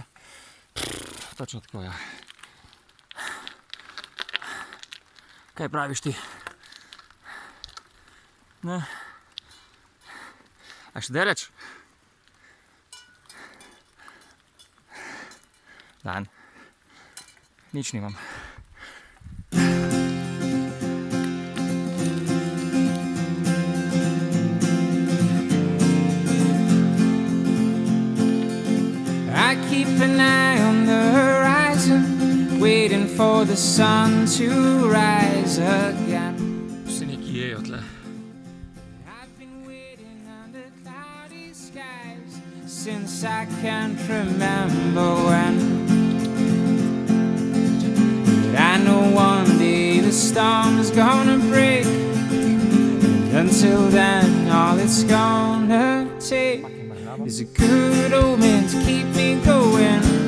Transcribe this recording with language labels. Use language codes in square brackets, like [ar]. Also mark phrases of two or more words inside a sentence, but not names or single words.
[sl] Točno tako, ja. Kaj praviš ti? Ne? A še daleč? Dan. Nič nimam. [en] I keep an eye on the horizon, waiting for the sun to rise again. [sl] Vsi neki jejo tle. [en] I've been waiting under cloudy skies since I can't remember when. But I know one day the storm is gonna break, and until then all it's gonna take is a good omen to keep me going.